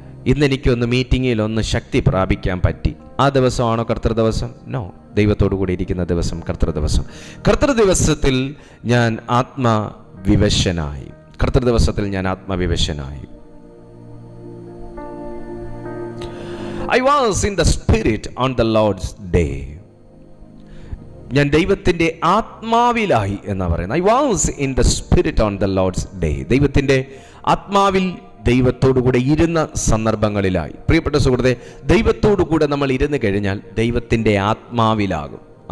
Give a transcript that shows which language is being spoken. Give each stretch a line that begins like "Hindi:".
Malayalam: ഇന്നെനിക്കൊന്ന് മീറ്റിങ്ങിലൊന്ന് ശക്തി പ്രാപിക്കാൻ പറ്റി. ആ ദിവസമാണോ കർത്തൃദിവസം? നോ. ദൈവത്തോടു കൂടി ഇരിക്കുന്ന ദിവസം കർത്തൃദിവസം. കർത്തൃദിവസത്തിൽ ഞാൻ ആത്മവിവശനായി. കർത്തൃദിവസത്തിൽ ഞാൻ ആത്മവിവശനായി.
English: I was in the spirit on the Lord's day.
Malayalam: ഞാൻ ദൈവത്തിൻ്റെ ആത്മാവിലായി എന്നാ പറയുന്നത്.
English: I was in the spirit on the Lord's day.
Malayalam: ദൈവത്തിൻ്റെ ആത്മാവിൽ ദൈവത്തോടു കൂടെ ഇരുന്ന സന്ദർഭങ്ങളിലായി. പ്രിയപ്പെട്ട സുഹൃത്തെ, ദൈവത്തോടു കൂടെ നമ്മൾ ഇരുന്ന് കഴിഞ്ഞാൽ ദൈവത്തിൻ്റെ ആത്മാവിലാകും.